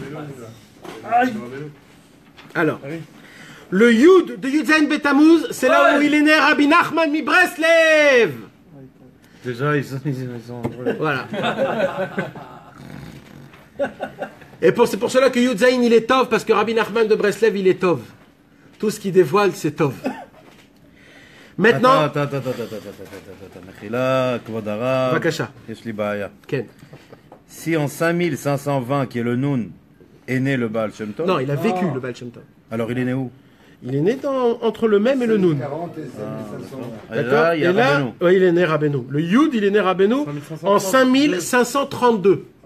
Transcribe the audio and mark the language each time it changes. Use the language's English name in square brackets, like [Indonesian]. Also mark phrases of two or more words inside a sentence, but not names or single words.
[French] Alors, le Yud de [Hebrew] יוד זין בתמוז, [French] c'est là où il est né Rabbi Nachman mi Breslev. Déjà, ils sont... Voilà. Et c'est pour cela que [Hebrew] יוד זין, [French] il est Tov, parce que Rabbi Nachman de Breslev, il est Tov. Tout ce qui dévoile, c'est Tov. Maintenant... Attends. [Hebrew] מחילה, כבוד הרב. Bakasha. יש לי בעיה. Ken. [French] Si en 5520, qui est le Noun, est né le Baal Shem Tov. Non, il a vécu le Baal Shem Tov. Alors il est né où? Il est né entre le même et le Noun. 40 et 5500. D'accord. Et là, ouais, il est né Rabbeinu. Le Yud, il est né Rabbeinu en 5532.